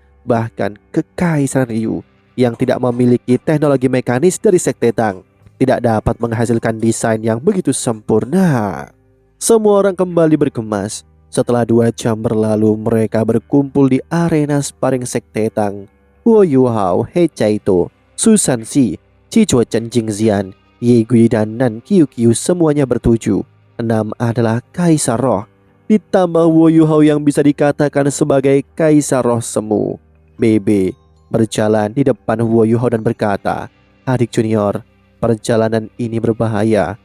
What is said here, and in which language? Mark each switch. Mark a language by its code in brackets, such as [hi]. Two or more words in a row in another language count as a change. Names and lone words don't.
[id] Bahkan Kekaisaran Ryu yang tidak memiliki teknologi mekanis dari Sekte Tang tidak dapat menghasilkan desain yang begitu sempurna. Semua orang kembali bergemas. Setelah 2 jam berlalu, mereka berkumpul di arena sparring Sekte Tang. Wo Yuhao, He Chaito, Su Sanxi, Chi Chuochen Jingxian, Ye Gui dan Nan Qiuqiu semuanya bertuju. 6 adalah Kaisar Roh, ditambah Wo Yuhao yang bisa dikatakan sebagai Kaisar Roh Semu. BB berjalan di depan Wo Yuhao dan berkata, "Adik junior, perjalanan ini berbahaya.